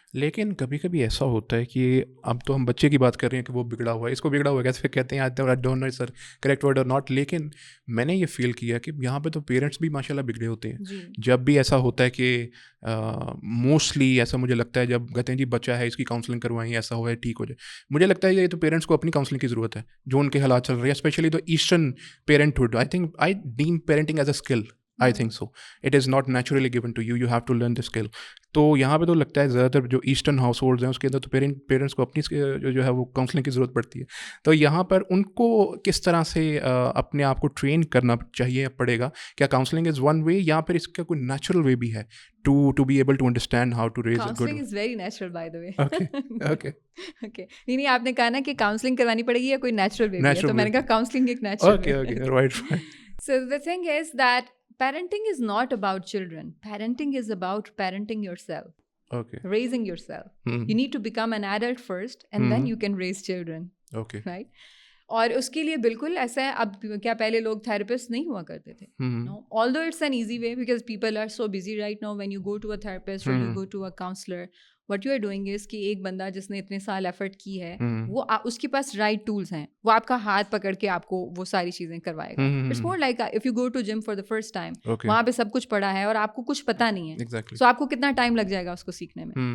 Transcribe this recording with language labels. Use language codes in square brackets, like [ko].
[ur] لیکن کبھی کبھی ایسا ہوتا ہے کہ اب تو ہم بچے کی بات کر رہے ہیں کہ وہ بگڑا ہوا ہے, اس کو بگڑا ہوا ہے کیسے کہتے ہیں, [en] I don't know sir correct word or not, [ur] لیکن میں نے یہ فیل کیا کہ یہاں پہ تو پیرنٹس بھی ماشاء اللہ بگڑے ہوتے ہیں. جب بھی ایسا ہوتا ہے کہ موسٹلی ایسا مجھے لگتا ہے جب کہتے ہیں جی بچہ ہے اس کی کاؤنسلنگ کروائیں, ایسا ہو ہے ٹھیک ہو جائے, مجھے لگتا ہے یہ تو پیرنٹس کو اپنی کاؤنسلنگ کی ضرورت ہے جو ان کے حالات چل رہے ہیں, اسپیشلی تو eastern پیرنٹہڈ. [en] I deem parenting as a skill. I think so. It is not naturally given to you. You have to learn the skill. [ur] تو یہاں پہ تو لگتا ہے زیادہ تر جو ایسٹرن ہاؤس ہولڈز ہیں اس کے اندر تو پیرنٹس کو اپنی جو ہے وہ کاؤنسلنگ کی ضرورت پڑتی ہے. تو یہاں پر ان کو کس طرح سے اپنے آپ کو ٹرین کرنا چاہیے پڑے گا؟ کیا کاؤنسلنگ [en] is one way [ur] یا پھر اس کا کوئی نیچرل وے بھی ہے [en] to be able to understand how to raise a good... Counseling is very natural, by the way. Okay. [ur] نہیں آپ نے کہا نا کہ کاؤنسلنگ کرانی پڑے گی یا کوئی نیچرل وے ہے, تو میں نے کہا کاؤنسلنگ ایک natural way. [en] Okay, right. So the thing is that parenting is not about children. Parenting is about parenting yourself. Okay. Raising yourself. You need to become an adult first and then you can raise children. Okay. Right? [ur] اور اس کے لیے بالکل ایسا ہے, اب کیا پہلے لوگ تھراپسٹ نہیں ہوا کرتے تھے؟ No. [en] Although it's an easy way because people are so busy right now. When you go to a therapist or you go to a counselor, what you are doing is [ur] کہ ایک بندہ جس نے اتنے سال ایفرٹ کی ہے وہ اس کے پاس رائٹ ٹولس ہیں, وہ آپ کا ہاتھ پکڑ کے آپ کو وہ ساری چیزیں کروائے گا. [en] it's more like if you go to gym for the first time, [ur] وہاں پہ سب کچھ پڑا ہے اور آپ کو کچھ پتا نہیں ہے, سو آپ کو کتنا ٹائم لگ جائے گا اس کو سیکھنے میں.